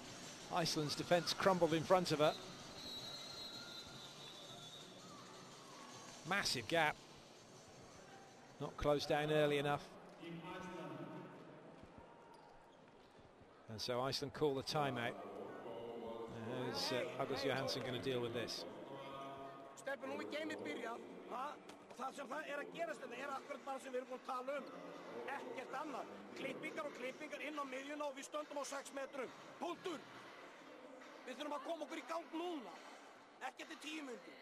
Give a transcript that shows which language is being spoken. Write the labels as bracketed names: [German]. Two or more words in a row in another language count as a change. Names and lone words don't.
[English] Iceland's defence crumbled in front of her. Massive gap, not closed down early enough. And so Iceland call the timeout. How's Agus Johansson going to deal with this? [Icelandic] Stefán, nú geimið byrjað, það sem það að gerast þetta akkurat bara sem við erum búin að tala ekkert annað. Klippingar og klippingar inn á miðjuna og við stöndum á 6 metrum. Punktur! Við þurfum að koma okkur í gang núna. Ekki eftir 10 mínútur.